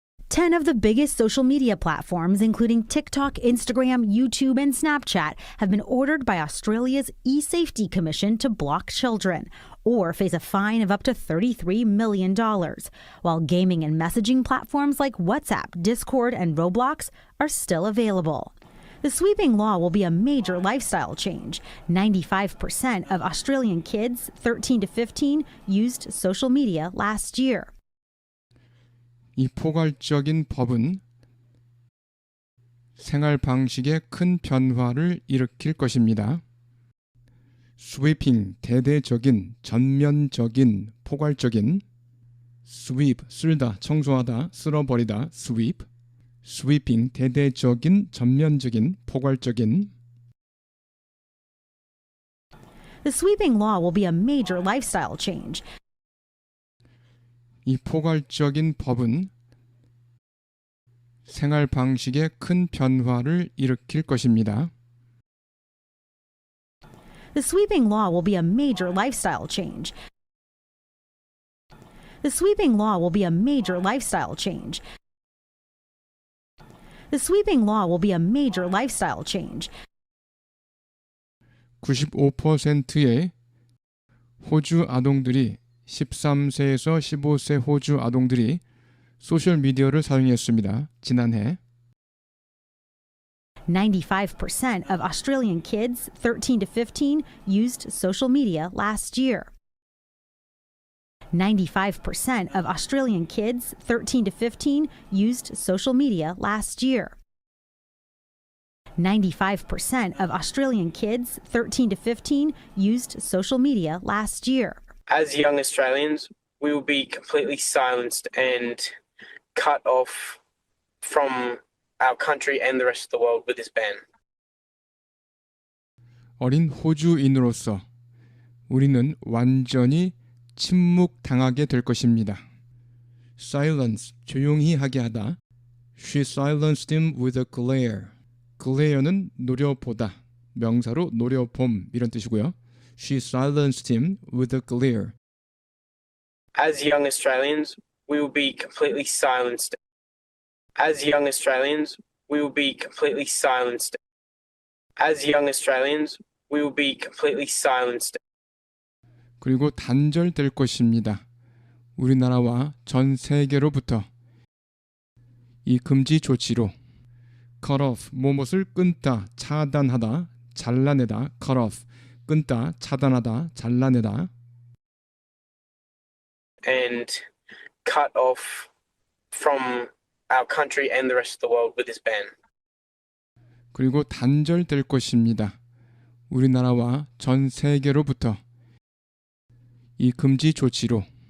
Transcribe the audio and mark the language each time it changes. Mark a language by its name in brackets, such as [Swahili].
[English] 10 of the biggest social media platforms, including TikTok, Instagram, YouTube, and Snapchat, have been ordered by Australia's eSafety Commission to block children or face a fine of up to $33 million, while gaming and messaging platforms like WhatsApp, Discord, and Roblox are still available. The sweeping law will be a major lifestyle change. 95% of Australian kids 13 to 15 used social media last year. [Korean] 이 포괄적인 법은 생활 방식에 큰 변화를 일으킬 것입니다. sweeping, 대대적인, 전면적인, 포괄적인, sweep, 쓸다, 청소하다, 쓸어버리다, sweep, sweeping, 대대적인, 전면적인, 포괄적인. [English] The sweeping law will be a major lifestyle change. [Korean] 이 포괄적인 법은 생활 방식에 큰 변화를 일으킬 것입니다. [English] The sweeping law will be a major lifestyle change. The sweeping law will be a major lifestyle change. The sweeping law will be a major lifestyle change. [Korean] 95%의 호주 아동들이 13세에서 15세 호주 아동들이 소셜미디어를 사용했습니다. 지난해 [English] 95% of Australian kids 13 to 15 used social media last year. 95% of Australian kids 13 to 15 used social media last year. 95% of Australian kids 13 to 15 used social media last year. As young Australians, we will be completely silenced and cut off from our country and the rest of the world with this ban. [Korean] 어린 호주인으로서 우리는 완전히 침묵당하게 될 것입니다. Silence, 조용히 하게 하다. [English] She silenced him with a glare. [Korean] glare는 노려보다, 명사로 노려봄 이런 뜻이고요. [English] She silenced him with a glare. As young Australians, we will be completely silenced. As young Australians, we will be completely silenced. As young Australians, we will be completely silenced. [Korean] 그리고 단절될 것입니다. 우리나라와 전 세계로부터 이 금지 조치로 cut off, 무엇을 끊다, 차단하다, 잘라내다, cut off, 끊다, 차단하다, 잘라내다. [English] And cut off from our country and the rest of the world with this ban. [Korean] 그리고 단절될 것입니다. 우리나라와 전 세계로부터 이 금지 조치로